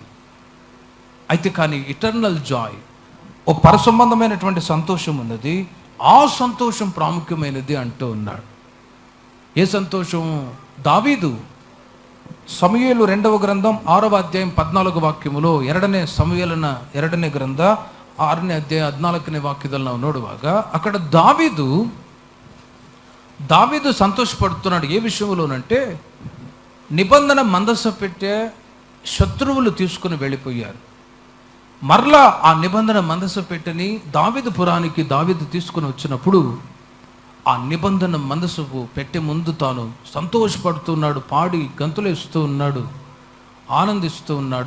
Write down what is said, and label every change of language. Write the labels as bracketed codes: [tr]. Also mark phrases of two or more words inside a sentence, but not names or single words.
[te] అయితే కానీ [en] eternal joy, [te] ఓ పరసంబంధమైనటువంటి సంతోషం ఉన్నది. ఆ సంతోషం ప్రాముఖ్యమైనది అంటూ ఉన్నాడు. ఏ సంతోషం? దావీదు సమూయేలు 2వ గ్రంథం 6వ అధ్యాయం 14వ వాక్యములో [kn] 2ನೇ ಸಮುವೇಲನ 2ನೇ ಗ್ರಂಥ 6ನೇ ಅಧ್ಯಾಯ 14ನೇ ವಾಕ್ಯದಲ್ಲಿ ನಾವು ನೋಡುವಾಗ [te] అక్కడ దావీదు సంతోషపడుతున్నాడు. ఏ విషయంలోనంటే నిబంధన మందసం పెట్టే శత్రువులు తీసుకుని వెళ్ళిపోయారు. మరలా ఆ నిబంధన మందసం పెట్టని దావీదు పురానికి దావీదు తీసుకుని వచ్చినప్పుడు ఆ నిబంధన మందసపు పెట్టే ముందు తాను సంతోషపడుతున్నాడు, పాడి గంతులేస్తూ ఉన్నాడు, ఆనందిస్తూ ఉన్నాడు.